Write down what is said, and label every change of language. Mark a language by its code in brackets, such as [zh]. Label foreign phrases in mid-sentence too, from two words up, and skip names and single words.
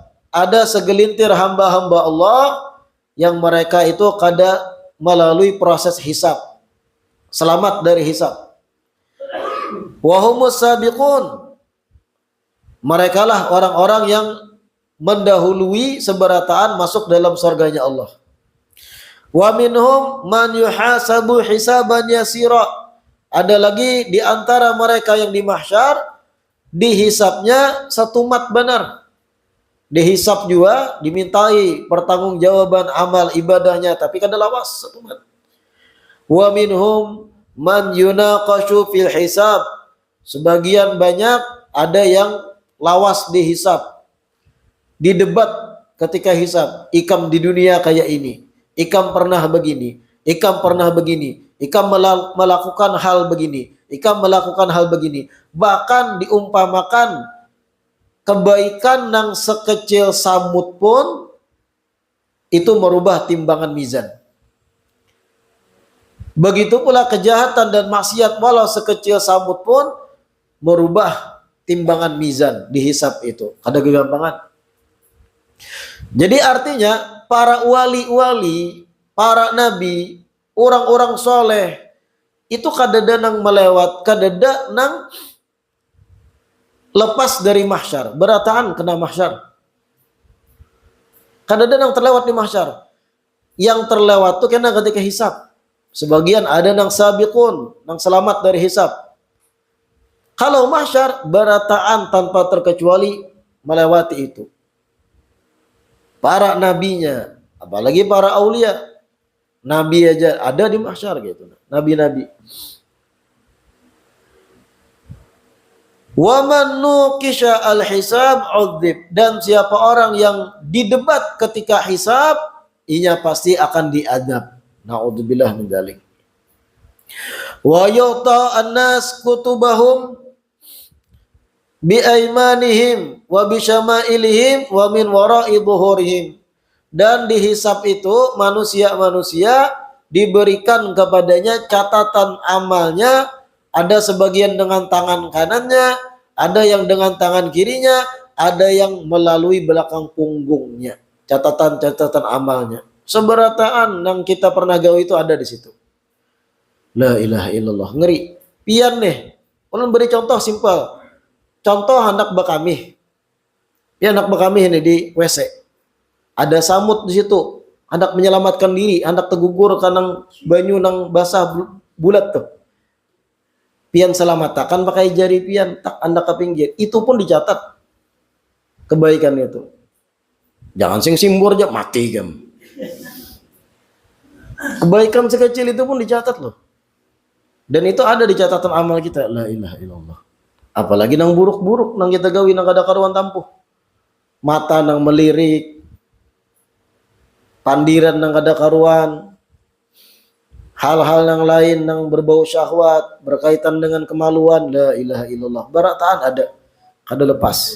[bjn] Ada segelintir hamba-hamba Allah yang mereka itu kada melalui proses hisab, selamat dari hisab. [ar] وهم السابقون. [bjn] Mereka lah orang-orang yang mendahului seberataan masuk dalam surganya Allah. [ar] ومنهم من يحاسب حسابا يسيرا. [bjn] Ada lagi di antara mereka yang di mahsyar dihisapnya setumat benar. Dihisap juga, dimintai pertanggungjawaban amal ibadahnya, tapi kada lawas setumat. [ar] ومنهم من يناقش في الحساب. [bjn] Sebagian banyak ada yang lawas dihisap, didebat ketika hisab, ikam di dunia kayak ini, Ikam pernah begini, Ikam pernah begini, Ikam melakukan hal begini, Ikam melakukan hal begini. Bahkan diumpamakan kebaikan yang sekecil samut pun itu merubah timbangan mizan. Begitu pula kejahatan dan maksiat walau sekecil samut pun merubah timbangan mizan dihisab itu. Ada kegampangan. Jadi artinya para wali-wali, para nabi, orang-orang soleh itu kadada nang melewat, kadada nang lepas dari mahsyar, berataan kena mahsyar. Kadada nang terlewat di mahsyar. Yang terlewat tuh kena ketika hisab. Sebagian ada nang sabiqun, nang selamat dari hisab. Kalau mahsyar berataan tanpa terkecuali melewati itu. Para nabinya, apalagi para aulia, nabi aja ada di mahsyar gitu. Nabi-nabi. [ar] ومن نوقش الحساب عذب, [bjn] dan siapa orang yang didebat ketika hisab, inya pasti akan diadab. [ar] نعوذ بالله من ذلك. ويؤتى الناس كتبهم بأيمانهم وبشمائلهم ومن وراء ظهورهم. [id] Dan dihisab itu manusia-manusia diberikan kepadanya catatan amalnya, ada sebagian dengan tangan kanannya, ada yang dengan tangan kirinya, ada yang melalui belakang punggungnya. [bjn] Catatan-catatan amalnya. Seberataan yang kita pernah gawe itu ada di situ. [ar] لا إله إلا الله. [bjn] Ngeri. Pian nih. Ulun beri contoh simpel. Contoh anak bakami. Ya anak bakami ini di WC. Ada samut di situ. Anak menyelamatkan diri. Anak tergugur karena banyu nang basah bulat tuh. Pian selamatakan pakai jari pian. Tak anda ke pinggir. Itu pun dicatat. Kebaikan itu. Jangan sing simbur aja mati kan. Kebaikan sekecil itu pun dicatat loh. Dan itu ada di catatan amal kita. [ar] لا إله إلا الله. [bjn] Apalagi nang buruk-buruk nang kita gawi nang kada karuan tampuh. Mata nang melirik. Pandiran nang kada karuan. Hal-hal yang lain nang berbau syahwat, berkaitan dengan kemaluan. [ar] لا إله إلا الله. [bjn] Barataan ada. Kada lepas.